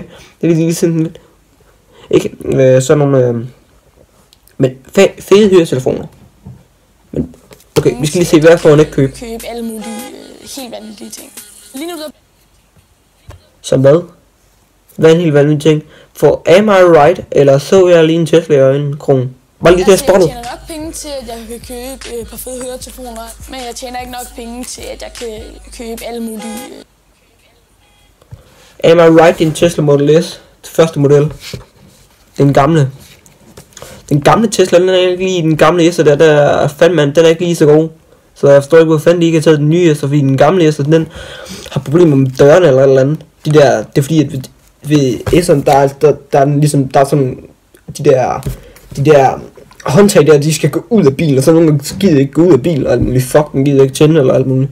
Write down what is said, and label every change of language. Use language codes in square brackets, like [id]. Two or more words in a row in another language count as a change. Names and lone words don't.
[da] Det er lige sådan lidt. Ikke sådan nogle... men fede høretelefoner. Men okay, vi skal lige se, hvad får han ikke købe. Købe alle mulige helt vanvittige ting. Lige nu der... Som hvad? Hvad er en helt vanvittig ting? [en] For am I right, [da] eller så jeg lige en Tesla i øjnene, kronen? Bare lige det, jeg tjener nok penge til, at jeg kan købe et par fede høretelefoner, men jeg tjener ikke nok penge til, at jeg kan købe alle mulige... [en] Am I right, [da] din Tesla Model S? Det første model. Den gamle. Den gamle Tesla, den er ikke lige den gamle S'er der fandme, den er ikke lige så god. Så jeg forstår ikke, hvor fanden de ikke har taget den nye S'er, fordi den gamle S'er, den har problemer med dørene eller et eller andet. Det er fordi, at ved S'eren, der er ligesom, der er sådan, de der håndtag der, de skal gå ud af bilen, og så nogle gange gider ikke gå ud af bilen, og alt muligt, fuck, den gider ikke tænde, eller alt muligt.